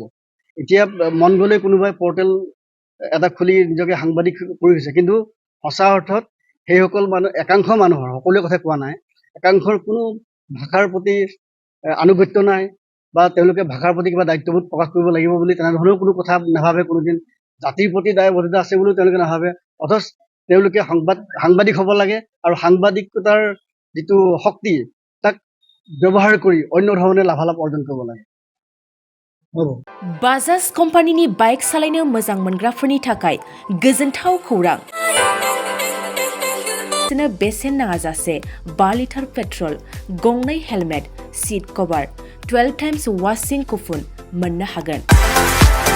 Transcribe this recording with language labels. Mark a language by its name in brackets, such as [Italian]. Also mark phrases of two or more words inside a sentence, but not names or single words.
[Assamese] এতিয়া মন গ'লে কোনোবাই পৰ্টেল এটা খুলি নিজকে সাংবাদিক কৰি হৈছে, কিন্তু সঁচা অৰ্থত সেইসকল একাংশ মানুহৰ, সকলোৱে কথা কোৱা নাই, একাংশৰ কোনো ভাষাৰ প্ৰতি আনুগত্য নাই বা তেওঁলোকে ভাষাৰ প্ৰতি কিবা দায়িত্ববোধ প্ৰকাশ কৰিব লাগিব বুলি তেনেধৰণেও কোনো কথা নাভাবে। কোনোদিন জাতিৰ প্ৰতি দায়বদ্ধতা আছে বুলিও তেওঁলোকে নাভাবে। অথচ তেওঁলোকে সাংবাদিক হ'ব লাগে আৰু সাংবাদিকতাৰ যিটো শক্তি তাক ব্যৱহাৰ কৰি অন্য ধৰণে লাভালাভ অৰ্জন কৰিব লাগে। [Bodo] बाजाज कम्पानिनि बाइक सालायनो मोजां मोनग्राफोरनि थाखाय गोजोनथाव खौरां। बेसेन नाङाजासे [English] 5 litre petrol, [Bodo] गंनै हेलमेट, [English] seat cover, 12 times washing coupon [Bodo] मोननो हागोन।